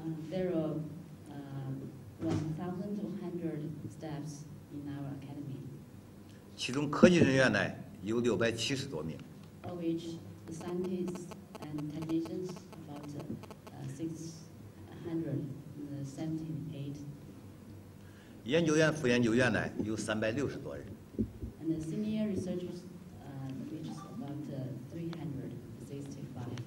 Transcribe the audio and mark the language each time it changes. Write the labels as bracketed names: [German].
[English] There are 1,200 staffs in our academy, [Chinese] 其中科技人员呢有670多名。 [English] of which the scientists and technicians about 678. [Chinese] 研究员、副研究员呢有360多人。 [English] And the senior researchers, which is about 365.